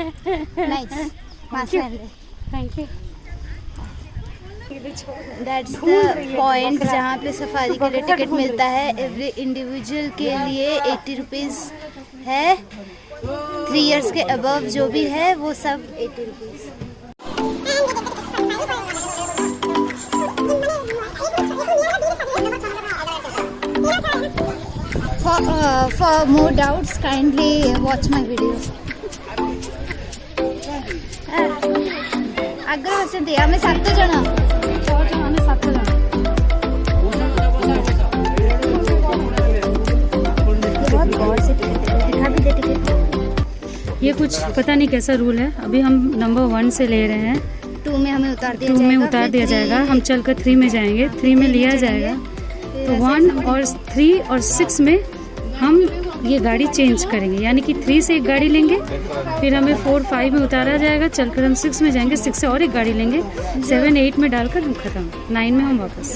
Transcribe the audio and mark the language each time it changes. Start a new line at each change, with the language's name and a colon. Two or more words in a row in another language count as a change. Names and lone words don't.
Hindi: नाइस, मास्क पहन ले।
English: thank you. that's the point
Hindi: जहाँ पे सफारी के लिए टिकट मिलता है।
English: every individual
Hindi: के लिए 80 रुपीज़ है। 3 इयर्स के अबव जो भी है वो सब 80 रुपीज़।
English: For more doubts, kindly watch my video.
Odia: ଆଗରେ ବସନ୍ତି ଆମେ 7 ଜଣ। ଆମେ 7 ଜଣ।
Hindi: बहुत गौर से दिखा भी दे टिकट। ये कुछ पता नहीं कैसा रूल है। अभी हम नंबर 1 से ले रहे हैं, 2 में हमें उतार दिया 2 जाएगा। में उतार दिया जाएगा। हम चलकर 3 में जाएंगे, 3 में लिया जाएगा। तो 1 और 3 और 6 में हम ये गाड़ी चेंज करेंगे, यानी कि 3 से एक गाड़ी लेंगे, फिर हमें 4, 5 में उतारा जाएगा, चलकर हम 6 में जाएंगे, 6 से और एक गाड़ी लेंगे, 7, 8 में डालकर हम खत्म, 9 में हम वापस।